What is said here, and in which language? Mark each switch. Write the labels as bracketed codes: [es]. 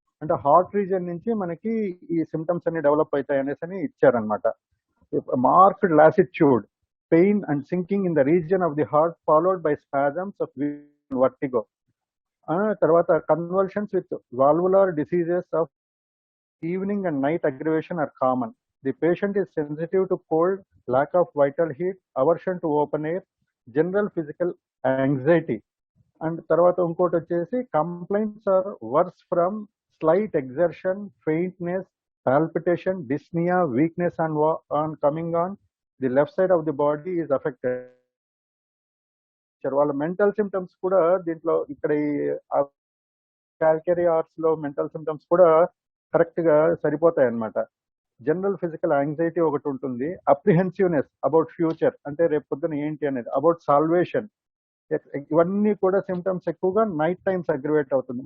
[te] అంటే heart reason నుంచి మనకి ఈ సిమ్టమ్స్ అన్ని డెవలప్ అవుతాయి అనేసి అని ఇచ్చారనమాట. [en] Marked lassitude, pain and sinking in the region of the heart followed by spasms of vertigo. [te] తర్వాత [en] Convulsions with valvular diseases of evening and night aggravation are common. The patient is sensitive to cold, lack of vital heat, aversion to open air, general physical anxiety. And [te] తర్వాత ఇంకోటి వచ్చేసి [en] complaints are worse from slight exertion, faintness, palpitation, dyspnea, weakness on coming on. The left side of the body is affected. [te] వాళ్ళ mental symptoms కూడా దీంట్లో ఇక్కడ క్యాల్కరీ arts లో mental symptoms కూడా correct గా సరిపోతాయి అన్నమాట. జనరల్ ఫిజికల్ యాంగ్జైటీ ఒకటి ఉంటుంది, అప్రిహెన్సివ్నెస్ అబౌట్ ఫ్యూచర్, అంటే రేపు పొద్దున ఏంటి అనేది, అబౌట్ సాల్వేషన్, ఇవన్నీ కూడా సిమ్టమ్స్ ఎక్కువగా నైట్ టైమ్స్ అగ్రివేట్ అవుతుంది.